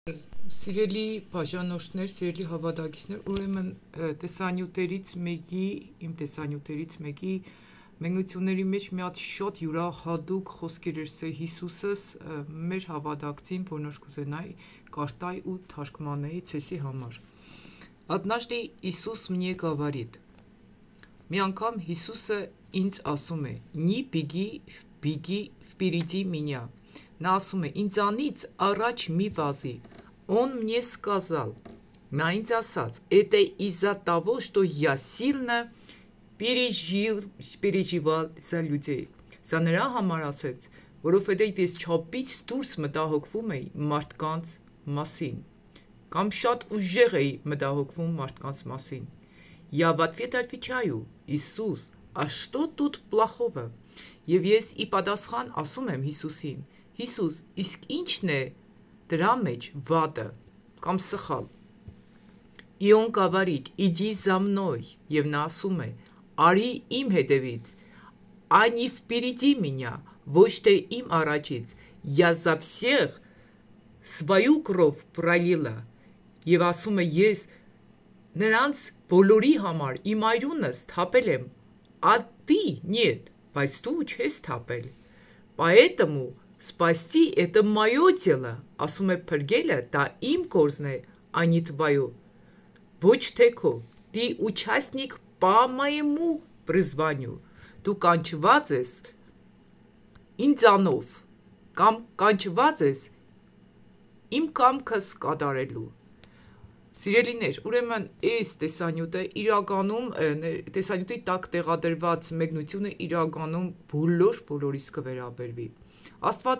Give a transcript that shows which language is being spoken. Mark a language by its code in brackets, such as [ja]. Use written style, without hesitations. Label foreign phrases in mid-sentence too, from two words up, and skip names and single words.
[hy] Սիրելի բաժանորդներ, սիրելի հավատացիներ, ուրեմն իմ տեսանյութերից մեկի մեկնությունների մեջ մի հատ շատ յուրահատուկ խոսքեր էր Հիսուսս մեր հավատացին, որ նոր կուզենայի կարտայի ու թարգմանեի ցեսի համար։ [ru] Однажды Иисус мне говорит, [hy] մի անգամ Հիսուսը ինձ ասում է, [ru] «Ни беги впереди меня». [hy] Նա ասում է, ինձանից առաջ մի վազի։ [ru] Он мне сказал, [hy] նա ինձ ասաց, [ru] это из-за того, что я сильно переживал за людей։ [hy] Սա նրա համար ասեց, որովհետև ես չափից դուրս մտահոգվում էի մարդկանց մասին, կամ շատ ուժեղ էի մտահոգվում մարդկանց մասին։ [ru] Я в ответ отвечаю, Иисус, а что тут плохого? [hy] Եվ ես ի պատասխան ասում եմ Հիսուսին, Հիսուս, իսկ ինչն է դրա մեջ վատը կամ սխալ։ [ru] И он говорит, иди за мной, [hy] եւ նա ասում է, արի իմ հետևից, [ru] а не впереди меня, [hy] ոչ թե իմ առաջից, [ru] я за всех свою кровь пролила, [hy] եւ ասում է, ես նրանց բոլորի համար իմ այրունս թափել եմ, [ru] а ты нет, [hy] բայց դու չես թափել, [ru] поэтому спасти это мое дело, [hy] ասում է փրկելը, դա իմ գործն է, [ru] а не твое, [hy] ոչ թե քո, [ru] ты участник по моему призванию, [hy] դու կանչված ես ինձանով, կամ կանչված ես իմ կամքս կատարելու։ Սիրելիներ, ուրեմն այս տեսանյութը իրականում տեսանյութի տակ տեղադրված մեկնությունը իրականում բոլորիս կվերաբերվի։ Աստված